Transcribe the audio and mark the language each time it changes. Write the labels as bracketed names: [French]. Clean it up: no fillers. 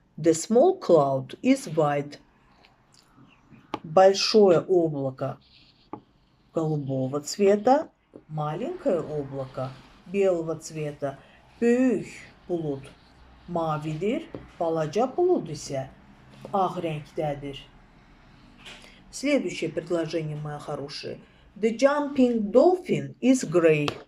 [English] The small cloud is white. [Russian] Большое облако голубого цвета, маленькое облако белого цвета. [Azerbaijani] Büyük bulut mavidir, balaca bulut ise ağ rəngdədir. [Russian] Следующее предложение, мои хорошие. [English] The jumping dolphin is gray.